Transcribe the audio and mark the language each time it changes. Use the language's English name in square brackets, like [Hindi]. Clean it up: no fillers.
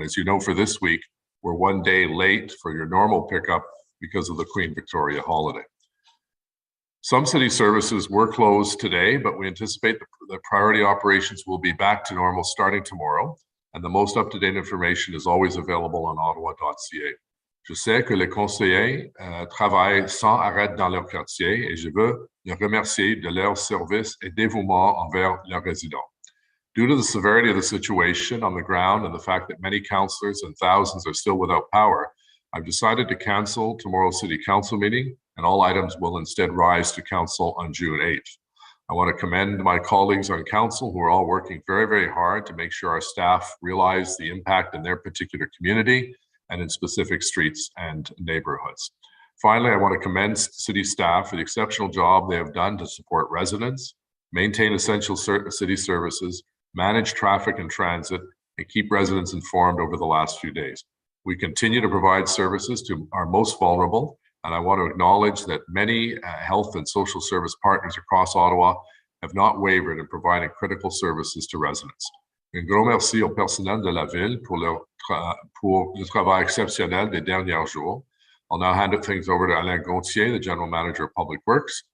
[English] And as you know, for this week, we're 1 day late for your normal pickup because of the Queen Victoria holiday. Some city services were closed today, but we anticipate the priority operations will be back to normal starting tomorrow, and the most up-to-date information is always available on ottawa.ca. [French] Je sais que les conseillers travaillent sans arrêt dans leur quartier et je veux les remercier de leur service et dévouement envers leurs résidents. [English] Due to the severity of the situation on the ground and the fact that many councillors and thousands are still without power, I've decided to cancel tomorrow's City Council meeting, and all items will instead rise to Council on June 8th. I want to commend my colleagues on Council who are all working very, very hard to make sure our staff realize the impact in their particular community and in specific streets and neighborhoods. Finally, I want to commend city staff for the exceptional job they have done to support residents, maintain essential city services, manage traffic and transit, and keep residents informed over the last few days. We continue to provide services to our most vulnerable, and I want to acknowledge that many health and social service partners across Ottawa have not wavered in providing critical services to residents. [French] Un gros merci au personnel de la Ville pour le travail exceptionnel des derniers jours. [English] I'll now hand things over to Alain Gauthier, the General Manager of Public Works.